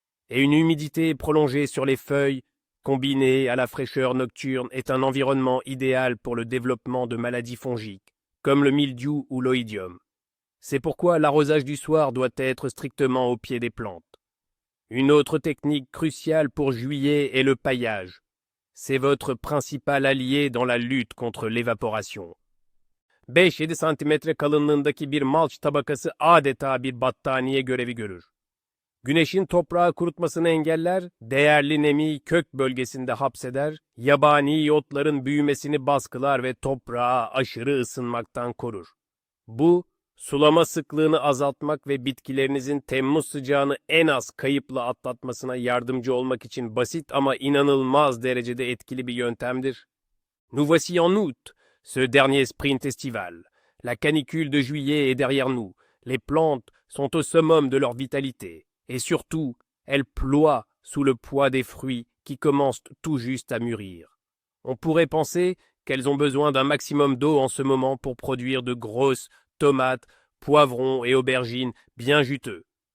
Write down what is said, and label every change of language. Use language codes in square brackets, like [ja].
[fr] Et une humidité prolongée sur les feuilles, combinée à la fraîcheur nocturne, est un environnement idéal pour le développement de maladies fongiques, comme le mildiou ou l'oïdium. C'est pourquoi l'arrosage du soir doit être strictement au pied des plantes. Une autre technique cruciale pour juillet est le paillage. C'est votre principal allié dans la lutte contre l'évaporation. [tr] 5-7 santimetre kalınlığındaki bir malç tabakası adeta bir battaniye görevi görür. Güneşin toprağı kurutmasını engeller, değerli nemi kök bölgesinde hapseder, yabani otların büyümesini baskılar ve toprağı aşırı ısınmaktan korur. Bu, sulama sıklığını azaltmak ve bitkilerinizin Temmuz sıcağını en az kayıpla atlatmasına yardımcı olmak için basit ama inanılmaz derecede etkili bir yöntemdir. [fr] Nous voici en août, ce dernier sprint estival. La canicule de juillet est derrière nous. Les plantes sont au summum de leur vitalité. Et surtout, elles ploient sous le poids des fruits qui commencent tout juste à mûrir. On pourrait penser qu'elles ont besoin d'un maximum d'eau en ce moment pour produire de grosses tomates, poivrons et aubergines bien juteux.